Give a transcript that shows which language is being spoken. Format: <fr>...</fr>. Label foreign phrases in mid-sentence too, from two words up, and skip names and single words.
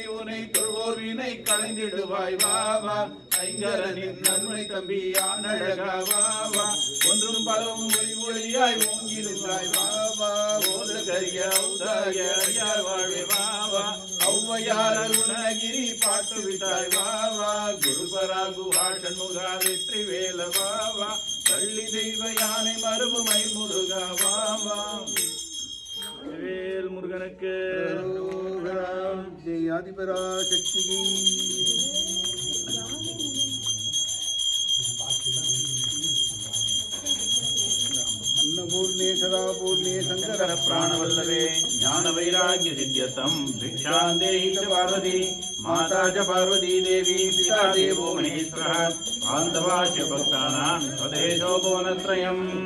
<ta>உனை தொழுவோர் வினை களைந்திடுவாய் வாவா ஐங்கரனின் நன்மை தம்பி ஆனழகா வாவா ஒன்றும் பலவும் ஒளி ஒளியாய் ஓங்கி நின்றாய் வாவா ஓத கரிய உதாய ஐயார் வாழ்வே வாவா ஔவையார் அருணகிரி பாட்டு விட்டாய் வாவா குருபராகு ஷண்முகா வெற்றி வேல வாவா பள்ளி தெய்வ யானை மருவுமை முருகா வாவா வேல் முருகனுக்கு</ta> <sa>जय आदिपरा शक्ति अन्नपूर्णे सदा पूर्णे शंकर प्राणवल्लभे ज्ञान वैराग्य सिद्ध्यर्थं भिक्षां देहि च पार्वती माता च पार्वती देवी पिता देवो महेश्वरः बान्धवा च भक्तानां स्वदेशो भुवनत्रयम्</sa>